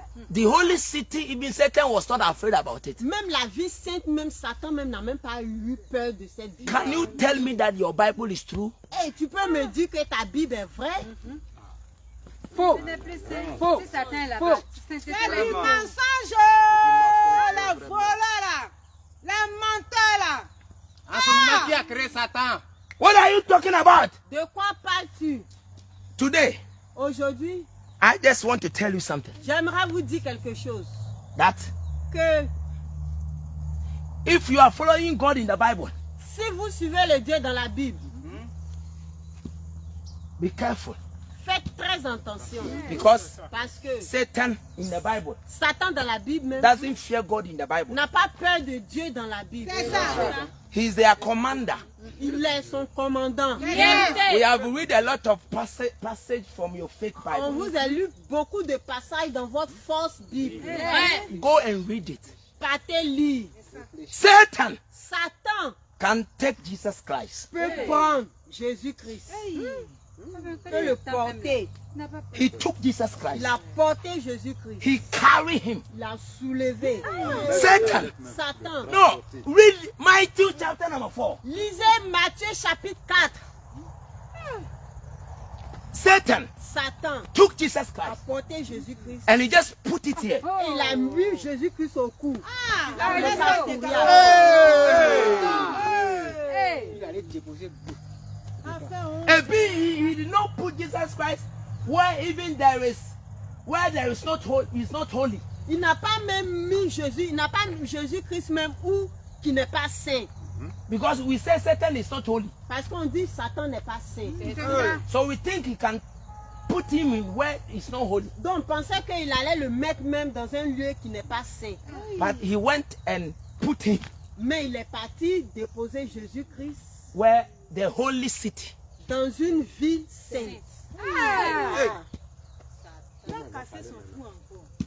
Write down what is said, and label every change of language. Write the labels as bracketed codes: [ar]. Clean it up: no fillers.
[en] The holy city, even Satan was not afraid about it. [fr] Même la ville sainte, même Satan même n'a même pas eu peur de cette ville. [en] Can you tell me that your Bible is true? [fr] Et tu peux me dire que ta Bible est vraie? Faux. Ce n'est plus saint. Faux. Si Satan est là-bas. C'est du là-bas. mensonge! Les voleurs là! Les menteurs là! En ce moment qui a créé Satan. [en] What are you talking about? [fr] De quoi parles-tu? [en] Today, [fr] Aujourd'hui, [en] I just want to tell you something. [fr] j'aimerais vous dire quelque chose. [en] That [fr] Que [en] if you are following God in the Bible, [fr] si vous suivez le Dieu dans la Bible, [en] be careful. [fr] faites très attention. [en] Because [fr] Parce que [en] Satan in the Bible [fr] Satan dans la Bible même [en] doesn't fear God in the Bible. [fr] n'a pas peur de Dieu dans la Bible. [en] He's their commander. [fr] Il est son commandant. [en] We have read a lot of passage from your fake [fr] On [en] Bible. [fr] vous a lu beaucoup de passages dans votre fausse Bible. [en] Go and read it. [fr] Partez lire. [en] Satan [fr] Satan [en] can take Jesus Christ. [fr] peut prendre Jésus-Christ et le porter. [en] He took Jesus Christ. [fr] Il a porté Jésus-Christ. [en] He carried him. [fr] Il a soulevé. [en] Satan. [fr] Satan. [en] No, read Matthew chapter number 4. [fr] Lisez Matthieu chapitre 4. [en] Satan [fr] Satan [en] took Jesus [fr] a [en] Christ [fr] porté Jésus-Christ. [en] and he just put it here. [fr] Et il a mis Jésus-Christ au cou. Il a laissé courir. Il allait déposer beaucoup. [en] And he did not put Jesus Christ where even there is not holy. [fr] Il n'a pas même mis Jésus, il n'a pas mis Jésus-Christ même où qui n'est pas saint. [en] Because we say Satan is not holy. [fr] Parce qu'on dit Satan n'est pas saint. [en] So we think he can put him in where it's not holy. [fr] Donc on pensait qu'il allait le mettre même dans un lieu qui n'est pas saint. [en] But he went and put him [fr] Mais il est parti déposer Jésus-Christ [en] where the holy city. [fr] dans une ville sainte. Il a cassé son cou encore.